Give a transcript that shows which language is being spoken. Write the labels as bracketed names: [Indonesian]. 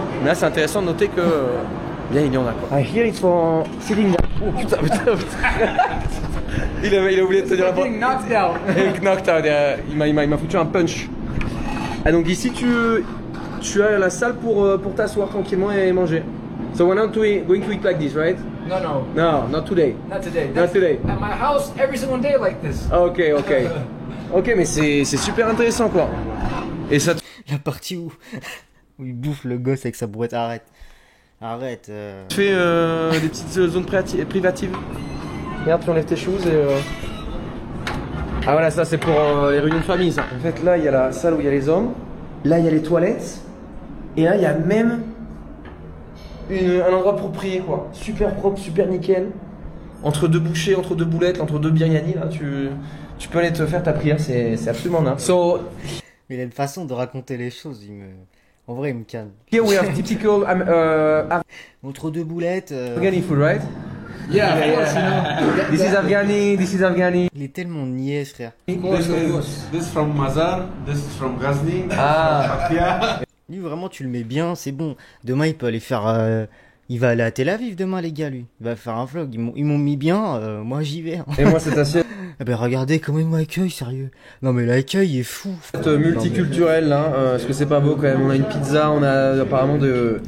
[French] Mais là c'est intéressant de noter que bien il y en a quoi. [English] I hear it's for sitting down. [French] Oh putain. Il a oublié de te dire la [English] Getting knocked out. Knocked out, [French] il m'a foutu un punch. Ah donc ici tu as la salle pour t'asseoir tranquillement et manger. [English] So we're not going to eat like this, right? No. No, not today. Not today. Not today. At my house, every single day like this. [French] Ok, mais c'est super intéressant quoi. Et ça. La partie où il bouffe le gosse avec sa brouette, arrête. Tu fais des petites zones privatives. Regarde, tu enlèves tes choses et ah voilà, ça c'est pour les réunions de famille ça. En fait là il y a la salle où il y a les hommes, là il y a les toilettes, et là il y a même un endroit approprié quoi. Super propre, super nickel. Entre deux bouchées, entre deux boulettes, entre deux biryani là, tu peux aller te faire ta prière, c'est absolument dingue. [English] So, [French] mais il a une façon de raconter les choses, en vrai il me calme. [English] Here we have typical [French] entre deux boulettes. [English] Afghani food, right? Yeah, of course, you know. This is Afghani. [French] Il est tellement niais, frère. [English] This from Mazar, this is from Ghazni. [French] Lui, vraiment, tu le mets bien, c'est bon. Demain, il peut aller faire... il va aller à Tel Aviv demain, les gars, lui. Il va faire un vlog. Ils m'ont mis bien, moi j'y vais. Hein. Et moi, cette assiette. Eh ben, regardez comment ils m'accueillent, sérieux. Non, mais l'accueil est fou. Multiculturel, là. Parce que c'est pas beau quand même. On a une pizza, on a apparemment de...